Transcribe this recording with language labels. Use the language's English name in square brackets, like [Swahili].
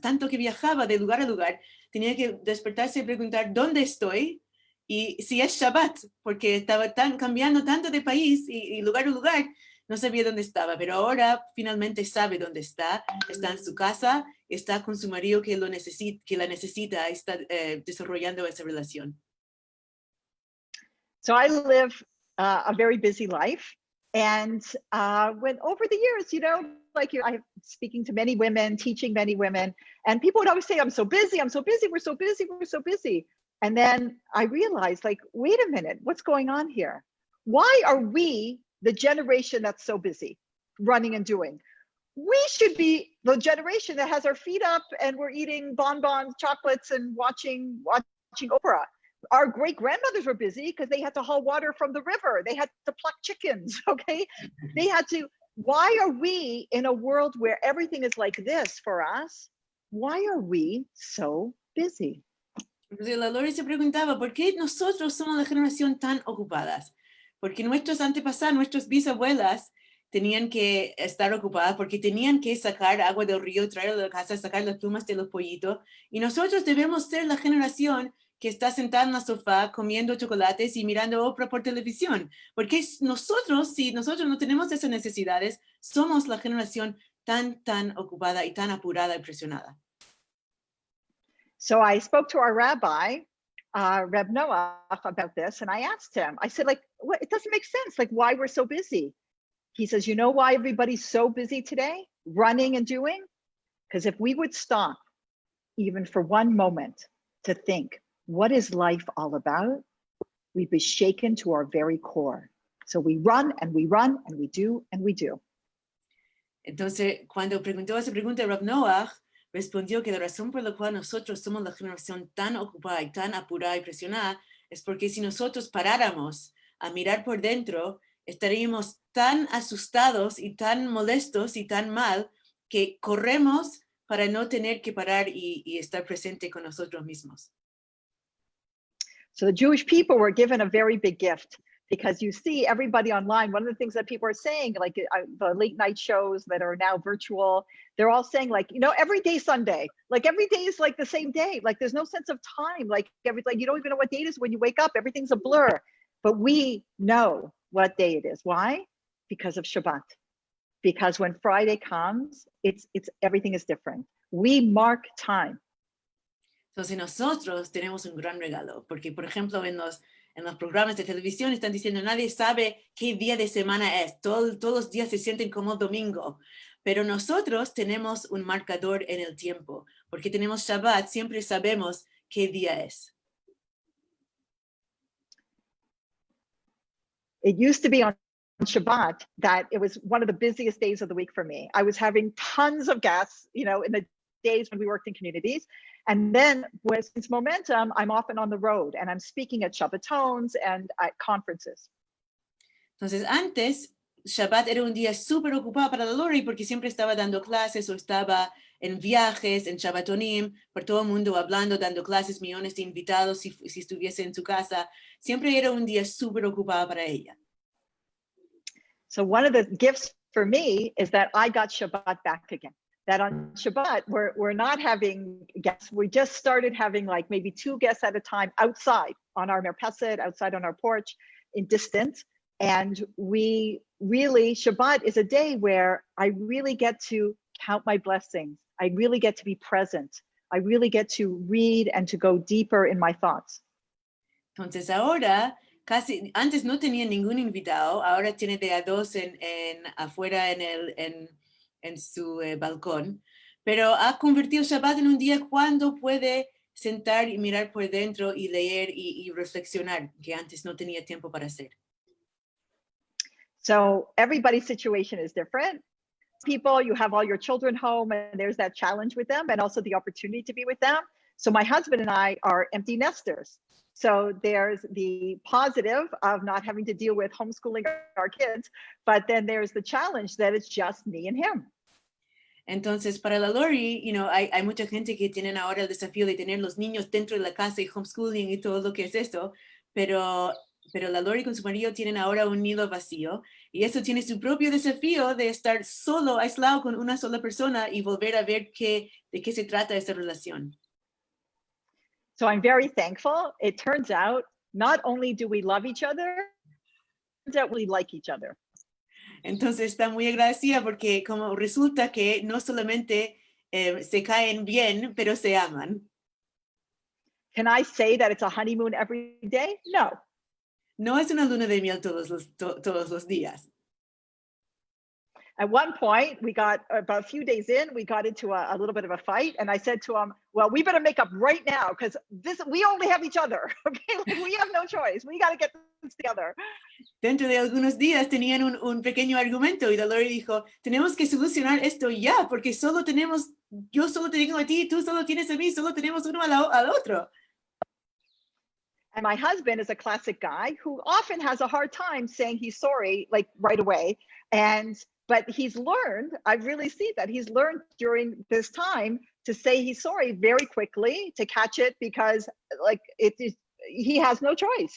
[Spanish] Tanto que viajaba de lugar a lugar, tenía que despertarse y preguntar dónde estoy y si es Shabbat, porque estaba cambiando tanto de país y lugar a lugar, no sabía dónde estaba, pero ahora finalmente sabe dónde está en su casa, está con su marido que la necesita, está desarrollando esa relación. [English] So I live a very busy life. And when over the years, I'm speaking to many women, teaching many women, and people would always say, I'm so busy, we're so busy. And then I realized, wait a minute, what's going on here? Why are we the generation that's so busy running and doing? We should be the generation that has our feet up and we're eating bonbons, chocolates, and watching Oprah. Our great grandmothers were busy because they had to haul water from the river. They had to pluck chickens, okay? Why are we in a world where everything is like this for us? Why are we so busy? [Spanish] Entonces la Lori se preguntaba, ¿por qué nosotros somos la generación tan ocupadas? Porque nuestros antepasados, nuestras bisabuelas tenían que estar ocupadas porque tenían que sacar agua del río, traerla de la casa, sacar las plumas de los pollitos. Y nosotros debemos ser la generación que está sentada en la sofá comiendo chocolates y mirando Oprah por televisión. Porque nosotros, si nosotros no tenemos esas necesidades, somos la generación tan ocupada y tan apurada y presionada. [English] So I spoke to our rabbi, Reb Noach, about this, and I asked him, I said, what? It doesn't make sense, why we're so busy. He says, you know why everybody's so busy today, running and doing? Because if we would stop even for one moment to think, what is life all about? We'd be shaken to our very core. So we run and we run and we do and we do. [Spanish] Entonces, cuando preguntó esa pregunta, Reb Noach respondió que la razón por la cual nosotros somos la generación tan ocupada y tan apurada y presionada es porque si nosotros paráramos a mirar por dentro, estaríamos tan asustados y tan molestos y tan mal que corremos para no tener que parar y estar presente con nosotros mismos. [English] So the Jewish people were given a very big gift because you see everybody online. One of the things that people are saying, the late night shows that are now virtual, they're all saying every day Sunday, every day is the same day. There's no sense of time. You don't even know what day it is when you wake up. Everything's a blur. But we know what day it is. Why? Because of Shabbat. Because when Friday comes, it's everything is different. We mark time. [Spanish] Entonces nosotros tenemos un gran regalo, porque por ejemplo en los programas de televisión están diciendo nadie sabe qué día de semana es, todos los días se sienten como domingo, pero nosotros tenemos un marcador en el tiempo, porque tenemos Shabbat, siempre sabemos qué día es. [English] It used to be on Shabbat that it was one of the busiest days of the week for me. I was having tons of guests, in the days when we worked in communities. And then since Momentum, I'm often on the road and I'm speaking at Shabbatons and at conferences. [Spanish] Entonces antes, Shabbat era un día súper ocupado para la Lori porque siempre estaba dando clases o estaba en viajes, en Shabbatonim, por todo el mundo hablando, dando clases, millones de invitados si estuviese en su casa. Siempre era un día súper ocupado para ella. [English] So one of the gifts for me is that I got Shabbat back again. That on Shabbat, we're not having guests. We just started having like maybe 2 guests at a time outside on our merpeset, outside on our porch in distance. And we really, Shabbat is a day where I really get to count my blessings. I really get to be present. I really get to read and to go deeper in my thoughts. [Spanish] Entonces ahora, antes no tenía ningún invitado, ahora tiene de a 2 afuera en su balcón, pero ha convertido Shabbat en un día cuando puede sentar y mirar por dentro y leer y reflexionar, que antes no tenía tiempo para hacer. [English] So everybody's situation is different. People, you have all your children home and there's that challenge with them and also the opportunity to be with them. So my husband and I are empty nesters. So there's the positive of not having to deal with homeschooling our kids, but then there's the challenge that it's just me and him. [Spanish] Entonces, para la Lori, hay mucha gente que tienen ahora el desafío de tener los niños dentro de la casa y homeschooling y todo lo que es eso, pero la Lori con su marido tienen ahora un nido vacío y eso tiene su propio desafío de estar solo, aislado con una sola persona y volver a ver de qué se trata esa relación. [English] So I'm very thankful. It turns out not only do we love each other, it turns out we like each other. [Spanish] Entonces está muy agradecida porque como resulta que no solamente se caen bien, pero se aman. [English] Can I say that it's a honeymoon every day? No. [Spanish] No es una luna de miel todos los días. [English] At one point, we got about a few days in, we got into a little bit of a fight. And I said to him, well, we better make up right now because we only have each other. Okay, like, we have no choice. We got to get this together. [Spanish] Dentro de algunos días tenían un pequeño argumento y Lori dijo, tenemos que solucionar esto ya, porque yo solo te tengo a ti, tú solo tienes a mí, solo tenemos uno al otro. [English] And my husband is a classic guy who often has a hard time saying he's sorry, like right away. But he's learned, I really see that he's learned during this time to say he's sorry very quickly, to catch it because he has no choice.